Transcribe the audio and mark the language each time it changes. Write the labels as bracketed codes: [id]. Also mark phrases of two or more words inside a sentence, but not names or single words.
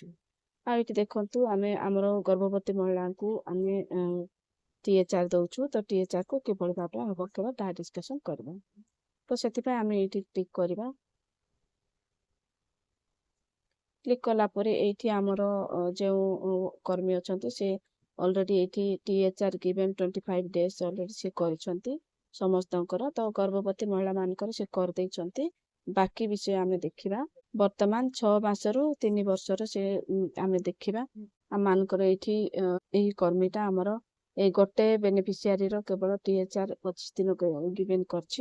[or] ଆଉ ଏଠି ଦେଖନ୍ତୁ ଆମେ ଆମର ଗର୍ଭବତୀ ମହିଳାଙ୍କୁ ଆମେ THR ଦେଉଛୁ। ତ THRକୁ କିଭଳି ଭାବରେ ଆମେ ପକେଇବା ତାହା ଡିସ୍କସନ୍ କରିବା। ତ ସେଥିପାଇଁ ଆମେ ଏଇଠି କ୍ଲିକ୍ କରିବା। କ୍ଲିକ୍ କଲା ପରେ ଏଇଠି ଆମର ଯେଉଁ କର୍ମୀ ଅଛନ୍ତି ସେ ଅଲରେଡ଼ି ଏଇଠି [en] THR given 25 days [or] ଅଲରେଡ଼ି ସେ କରିଛନ୍ତି ସମସ୍ତଙ୍କର। ତ ଗର୍ଭବତୀ ମହିଳାମାନଙ୍କର ସେ କରିଦେଇଛନ୍ତି। ବାକି ବିଷୟ ଆମେ ଦେଖିବା। ବର୍ତ୍ତମାନ 6 ମାସରୁ 3 ବର୍ଷର ସେ ଆମେ ଦେଖିବା। ଆମମାନଙ୍କର ଏଇଠି ଏହି କର୍ମୀଟା ଆମର ଏଇ ଗୋଟେ ବେନିଫିସିଆରୀର କେବଳ THR 25 ଦିନ ଗିଭେନ୍ କରିଛି।